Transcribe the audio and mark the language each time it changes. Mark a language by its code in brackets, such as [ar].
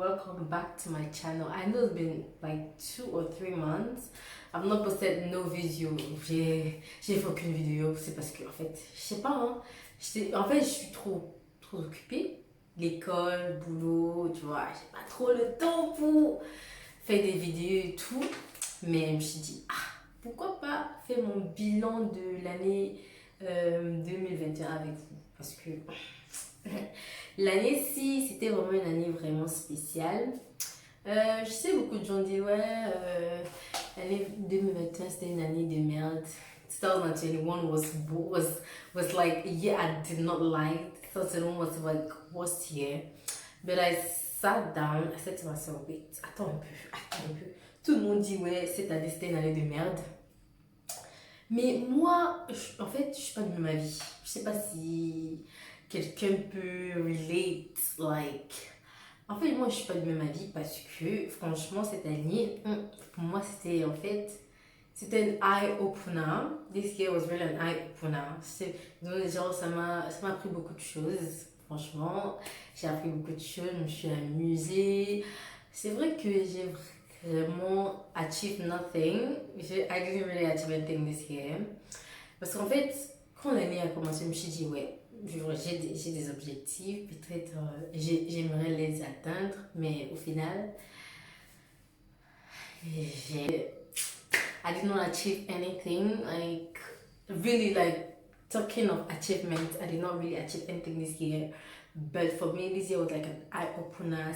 [en] Welcome back to my channel. I know it's been like 2 or 3 months. I've not posted no video. [fr] J'ai fait aucune vidéo. C'est parce que, en fait, je sais pas, hein. En fait, je suis trop occupée. L'école, boulot, tu vois, j'ai pas trop le temps pour faire des vidéos et tout. Mais je me suis dit, pourquoi pas faire mon bilan de l'année 2021 avec vous. Parce que l'année-ci, c'était vraiment une année vraiment spéciale. Je sais, beaucoup de gens disent, ouais, l'année 2021, c'était une année de merde. [en] 2021 was like a year I did not like. 2021 was like worst year. But I sat down, I said to myself, wait, [fr] attends un peu. Tout le monde dit, ouais, cette année, c'était une année de merde. Mais moi, en fait, je suis pas de même avis. Je sais pas si quelqu'un peut relate, like... En fait, moi, je suis pas de même avis parce que, franchement, cette année, pour moi, c'était, en fait, c'était un eye-opener. [en] This year was really an eye-opener. [fr] Donc, genre, ça m'a appris beaucoup de choses. Franchement, j'ai appris beaucoup de choses, je me suis amusée. C'est vrai que j'ai vraiment [en] achieved nothing. I didn't really achieve anything this year. [fr] Parce qu'en fait, quand l'année a commencé, je me suis dit, ouais, j'ai des objectifs, peut-être j'aimerais les atteindre, mais au final, [en] I did not achieve anything. Like, really, like, talking of achievement, I did not really achieve anything this year. But for me, this year was like an eye-opener.